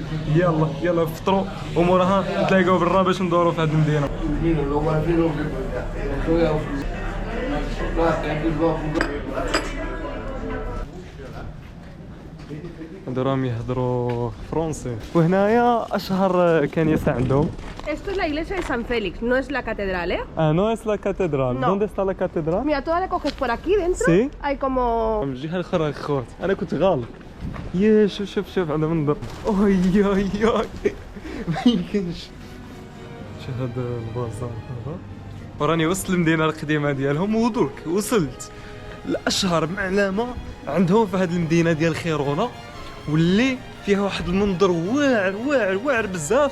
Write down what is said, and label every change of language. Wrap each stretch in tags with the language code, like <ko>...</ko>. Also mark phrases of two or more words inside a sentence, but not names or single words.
<ar>يلا فطروا وموراها نتلاقاو برا باش ندوروا في هذه المدينه. هادو راهم يهضروا فرونسي. وهنايا اشهر كنيسه عندهم.</ar> <es>Esto es la iglesia de San Félix, no es la catedral, ¿eh? No es la catedral. No. ¿Dónde está la catedral? Mira, tú ahora coges por aquí dentro, Sí. hay como...</es> <ar>من الجهه الاخرى خوت، انا كنت غالط. يا شوف هذا منظر. ما يمكنش. شوف هذا البازار هذا. وراني وصلت المدينه القديمه ديالهم، ودرك وصلت لاشهر معلمه عندهم في هذه المدينه ديال خيرونه، واللي فيها واحد المنظر واعر بزاف.</ar>